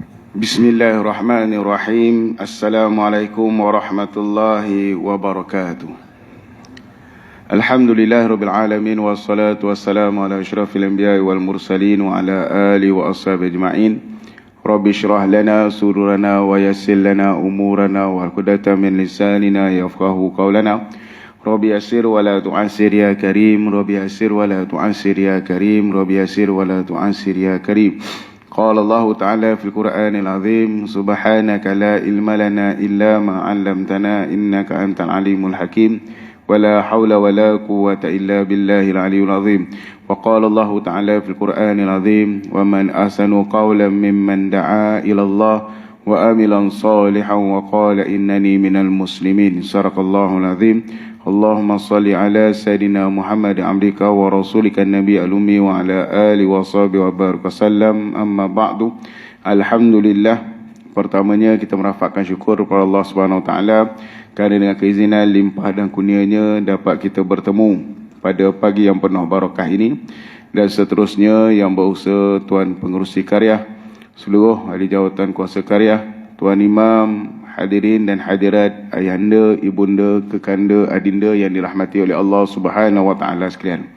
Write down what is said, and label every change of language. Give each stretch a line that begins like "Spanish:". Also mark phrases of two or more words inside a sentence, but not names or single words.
Arabic: بسم الله الرحمن الرحيم. السلام عليكم ورحمة الله وبركاته. الحمد لله رب العالمين والصلاة والسلام على أشرف الأنبياء والمرسلين وعلى آله وأصحابه أجمعين. رب اشرح لنا صدورنا ويسر لنا أمورنا وهدة من لساننا يفقهوا قولنا. رب يسر ولا تعسر يا كريم. رب يسر ولا تعسر يا كريم. رب يسر ولا تعسر يا كريم. قال الله تعالى في القرآن العظيم، سبحانك لا علم لنا إلا ما علمتنا إنك أنت العليم الحكيم، ولا حول ولا قوة إلا بالله العلي العظيم. وقال الله تعالى في القرآن العظيم، ومن أحسن قولا ممن دعا إلى الله وعمل صالحا وقال إنني من المسلمين. صدق الله العظيم. اللهم صل على سيدنا محمد عبدك ورسولك النبي الأمي وعلى آله وصحبه وبارك وسلم. أما بعد.
Malay: Alhamdulillah, pertamanya kita merafakkan syukur kepada Allah
Arabic: سبحانه وتعالى
Malay: kerana dengan keizinan limpah dan kurnianya dapat kita bertemu pada pagi yang penuh barakah ini, dan seterusnya yang berusaha Tuan Pengerusi Karya, seluruh ahli jawatan kuasa karya, Tuan Imam, hadirin dan hadirat, ayahanda, ibunda, kekanda, adinda yang dirahmati oleh Allah
Arabic: سبحانه وتعالى
Malay: sekalian.